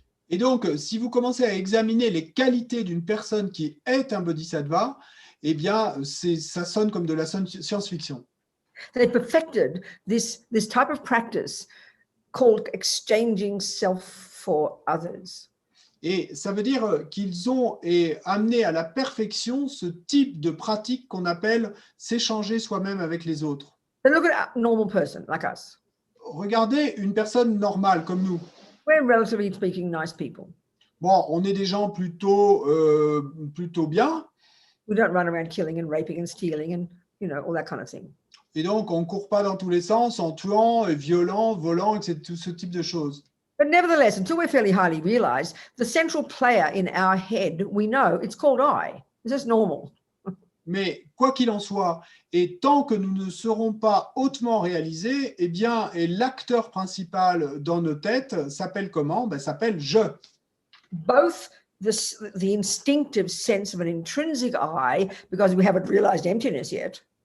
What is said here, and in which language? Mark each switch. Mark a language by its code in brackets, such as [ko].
[fr] Et donc, si vous commencez à examiner les qualités d'une personne qui est un bodhisattva, eh bien, ça sonne comme de la science-fiction. [en] They perfected this type of practice called exchanging self for others. [fr] Et ça veut dire qu'ils ont amené à la perfection ce type de pratique qu'on appelle s'échanger soi-même avec les autres. [en] So look at a normal person like us. [fr] Regardez une personne normale comme nous. [en] We're relatively speaking nice people. [fr] Bon, on est des gens plutôt bien. [en] We don't run around killing and raping and stealing and, all that kind of thing. [fr] Et donc, on ne court pas dans tous les sens en tuant, violant, volant, etc., tout ce type de choses. [en] But nevertheless, until we're fairly highly realized, the central player in our head, we know it's called I. It's just normal. [fr] Mais quoi qu'il en soit, et tant que nous ne serons pas hautement réalisés, eh bien, et l'acteur principal dans nos têtes s'appelle comment? S'appelle je. [en] Both the instinctive sense of an intrinsic I, because we haven't realized emptiness yet.